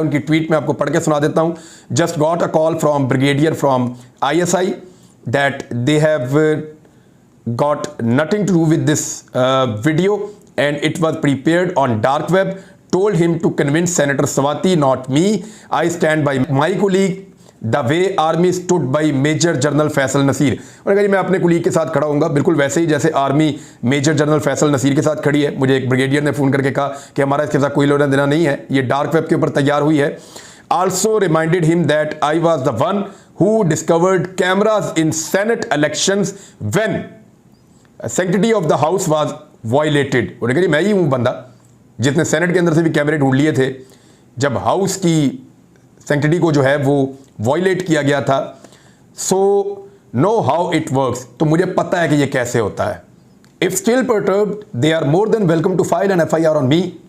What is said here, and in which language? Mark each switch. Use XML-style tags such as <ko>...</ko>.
<hi>उनकी ट्वीट में आपको पढ़ के सुना देता हूँ।</hi> <en>Just got a call from brigadier from ISI that they have got nothing to do with this video and it was prepared on dark web, told him to convince Senator Swati, not me. I stand by my colleague the way army stood by Major General Faisal Nasir।</en> <hi>उन्होंने कहा जी मैं अपने colleague के साथ खड़ा हूँगा, बिल्कुल वैसे ही जैसे army major general Faisal Naseer के साथ खड़ी है। मुझे एक ब्रिगेडियर ने फ़ोन करके कहा कि हमारा इसके साथ कोई लेना देना नहीं है, ये डार्क वेब के ऊपर तैयार हुई है।</hi> <en>Also reminded him that I was the one who discovered cameras in Senate elections when sanctity of the house was violated।</en> <hi>उन्होंने कहा जी मैं ही हूँ बंदा जिसने सेनेट के अंदर से भी कैमरे ढूंढ लिए थे जब हाउस की सैंक्टिटी को जो है वो वॉयलेट किया गया था।</hi> <en>so know how it works,</en> <hi>तो मुझे पता है कि ये कैसे होता है।</hi> <en>If still perturbed they are more than welcome to file an FIR on me.</en>